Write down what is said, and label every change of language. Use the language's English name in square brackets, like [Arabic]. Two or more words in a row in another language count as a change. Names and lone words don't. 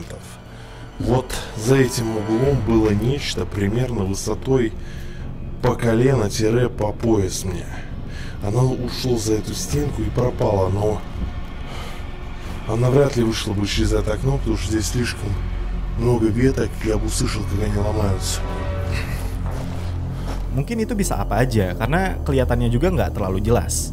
[Russian] Вот за этим углом было нечто примерно высотой по колено-по пояс мне. Оно ушло за эту стенку и пропало, но она вряд ли вышла бы через это окно, потому что здесь слишком много веток, я бы услышал, как они ломаются. [Indonesian] Mungkin itu bisa apa aja, karena kelihatannya juga nggak terlalu jelas.